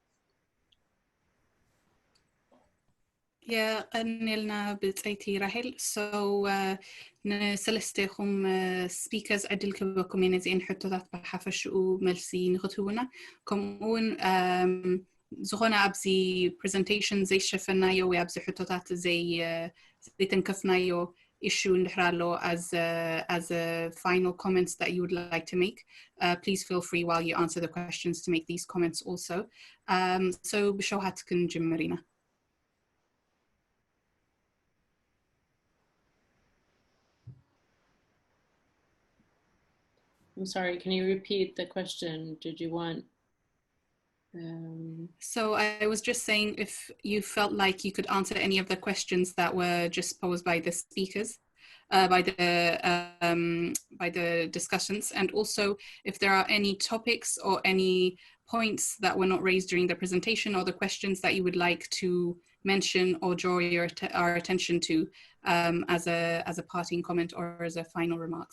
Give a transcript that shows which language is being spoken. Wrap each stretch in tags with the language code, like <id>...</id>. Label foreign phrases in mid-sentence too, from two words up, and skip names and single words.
<ti>የቀኒልና ብፀይቲ ራሄል ንሰለስተይኹም ስፒከርስ ዕድል ክበኩም እየ ነዚአን ሕቶታት ብሓፈሽኡ መልሲ ንኽትህቡና ከምኡውን ዝኾነ ኣብዚ ፕሬዘንቴሽን ዘይሸፈናዮ ወይ ኣብዚ ሕቶታት ዘይተንከፍናዮ issue እንድሕር ኣሎ</ti> <en>as a final comments that you would like to make please feel free while you answer the questions to make these comments also so</en> <ti>ብሸውሃት ክንጅምር ኢና</ti> <en>I'm sorry, can you repeat the question? Did you want... So I was just saying if you felt like you could answer any of the questions that were just posed by the speakers, by the discussions, and also if there are any topics or any points that were not raised during the presentation or the questions that you would like to mention or draw our attention to as a parting comment or as a final remarks.</en>